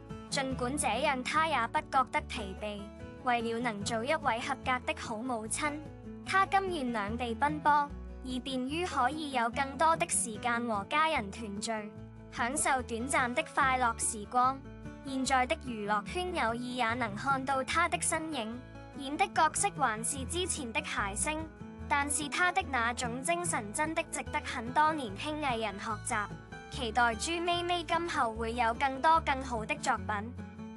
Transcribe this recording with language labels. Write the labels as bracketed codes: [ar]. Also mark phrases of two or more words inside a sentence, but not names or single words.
[zh] 儘管這樣，她也不覺得疲憊。為了能做一位合格的好母親，她甘願兩地奔波，以便於可以有更多的時間和家人團聚，享受短暫的快樂時光。現在的娛樂圈偶爾也能看到她的身影，演的角色還是之前的諧星，但是她的那種精神真的值得很多年輕藝人學習。期待朱咪咪今後會有更多更好的作品。